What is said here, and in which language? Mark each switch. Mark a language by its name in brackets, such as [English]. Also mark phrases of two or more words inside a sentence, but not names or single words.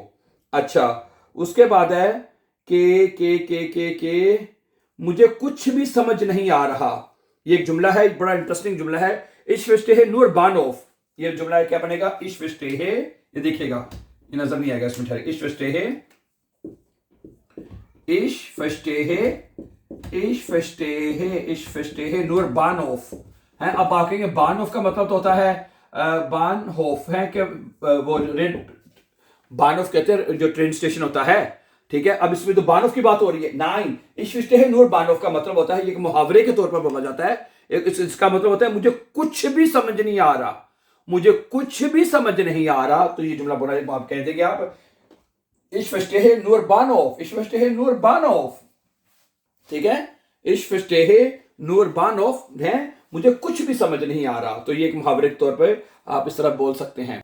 [Hindi] अच्छा, उसके बाद है के मुझे कुछ भी समझ नहीं आ रहा, ये एक जुमला है, बड़ा इंटरेस्टिंग जुमला है, [German] Ich verstehe nur Bahnhof, [Hindi] ये जुमला है, क्या बनेगा, [German] Ich verstehe, [Hindi] ये देखिएगा ये नजर नहीं आएगा इसमें, ठहरे, [German] Ich verstehe, Ich verstehe, Ich verstehe, Ich verstehe nur Bahnhof है। [Hindi] अब आप कहेंगे Bahnhof का मतलब तो होता है Bahnhof है कि वो Bahnhof कहते हैं जो [English] train station [Hindi] होता है, ठीक है, अब इसमें तो Bahnhof की बात हो रही है, नहीं, [German] Ich verstehe nur Bahnhof [Hindi] का मतलब होता है, ये मुहावरे के तौर पर बोला जाता है, इसका मतलब होता है मुझे कुछ भी समझ नहीं आ रहा, मुझे कुछ भी समझ नहीं आ रहा, तो ये जुमला बोला आप कह देंगे आप, [German] Ich verstehe nur Bahnhof, Ich verstehe nur Bahnhof, [Hindi] ठीक है, [German] Ich verstehe nur Bahnhof [Hindi] है, मुझे कुछ भी समझ नहीं आ रहा, तो ये एक मुहावरे के तौर पे आप इस तरह बोल सकते हैं।